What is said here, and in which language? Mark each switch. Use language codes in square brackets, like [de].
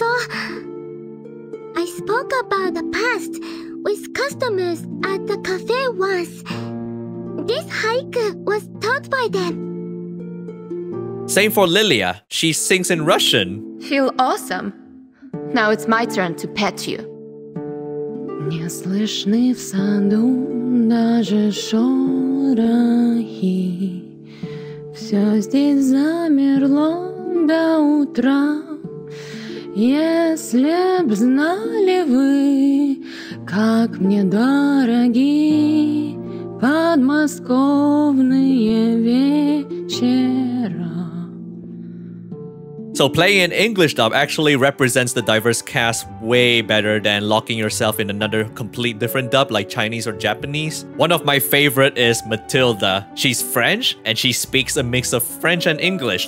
[en] I spoke about the past with customers at the cafe once. This haiku was taught by them. Same for Lilia. She sings in Russian. Feel awesome. Now it's my turn to pet you. [ru] Не слышны в саду даже шорохи. Все здесь замерло до утра. Если б знали вы, как мне дороги подмосковные вечера. [en] So playing an English dub actually represents the diverse cast way better than locking yourself in another complete different dub like Chinese or Japanese. One of my favorite is Matilda. She's French and she speaks a mix of French and English.